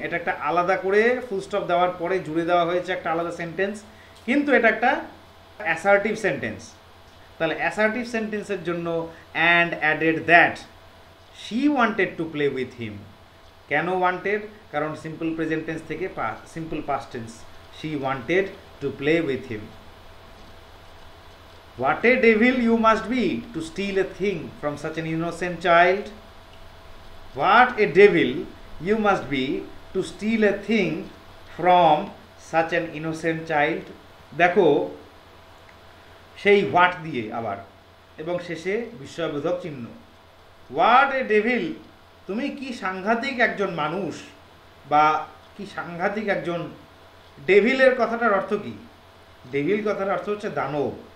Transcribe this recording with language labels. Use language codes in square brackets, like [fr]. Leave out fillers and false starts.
[bn] এটা একটা আলাদা করে ফুল স্টপ দেওয়ার পরে জুড়ে দেওয়া হয়েছে একটা আলাদা সেন্টেন্স, কিন্তু এটা একটা অ্যাসার্টিভ সেন্টেন্স। তাহলে অ্যাসার্টিভ সেন্টেন্সের জন্য [en] And added that she wanted to play with him. [bn] কেন ওয়ান্টেড? কারণ সিম্পল প্রেজেন্ট টেন্স থেকে simple past tense, [en] She wanted to play with him. What a devil you must be to steal a thing from such an innocent child. What a devil you must be to steal a thing from such an innocent child. [bn] দেখো সেই what দিয়ে আবার, এবং শেষে বিস্ময়বোধক চিহ্ন। [en] what a devil, [bn] তুমি কি সাংঘাতিক একজন মানুষ, বা কি সাংঘাতিক একজন। ডেভিলের কথাটার অর্থ কি? ডেভিল কথার অর্থ হচ্ছে দানব।